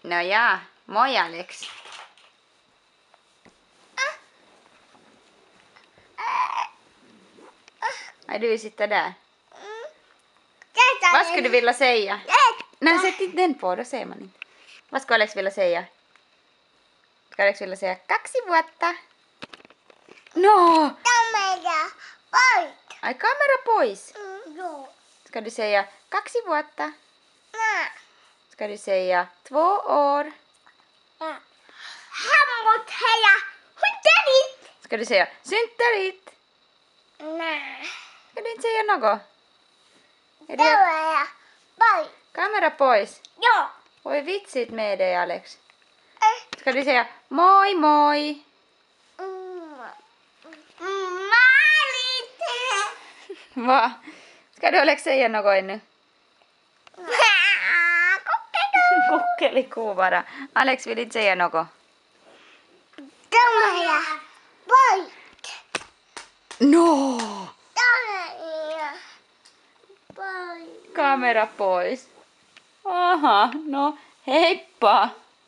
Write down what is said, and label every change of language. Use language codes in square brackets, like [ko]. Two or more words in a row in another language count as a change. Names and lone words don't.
[sv] No ja, moi Alex. Är du sitter där? Vad skulle du vilja säga? Nej, sätt inte den på, då ser man inte. Vad ska Alex vilja säga? Ska Alex vilja säga 2 vuotta? [fi] No! Ai kamera pois. [sv] Ska du säga 2 vuotta? Ska du säga 2 år? Ska du säga synttärit? Ska du inte säga något? Är det... [fi] Kamera pois. Voi vitsit [sv] med dig [fi] Alex. [sv] Ska du säga [fi] moi moi? [sv] Va? Ska du Alex säga något ännu? Kukkelikuu bara. Alex vill inte säga något. No! [fi] Kamera pois. Aha, no heippa.